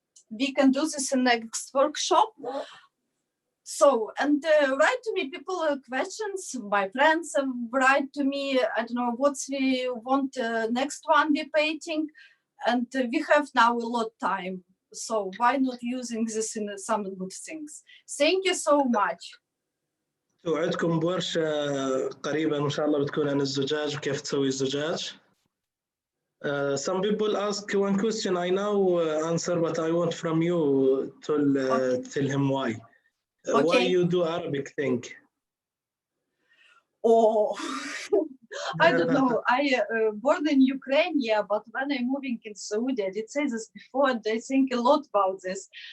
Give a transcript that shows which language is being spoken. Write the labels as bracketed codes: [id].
[en] We can do this in next workshop. So, and write to me people questions, my friends write to me, I don't know what we want next one we painting, and we have now a lot of time. So why not using this in some good things? Thank you so much. [ar] توعدكم بورشة قريبا إن شاء الله بتكون عن الزجاج وكيف تسوي الزجاج. [en] Some people ask one question I now answer, but I want from you to tell him why. Okay. Why you do Arabic thing? Oh, I don't know. I born in Ukraine, yeah, but when I'm moving in Saudi, I did say this before, and I think a lot about this.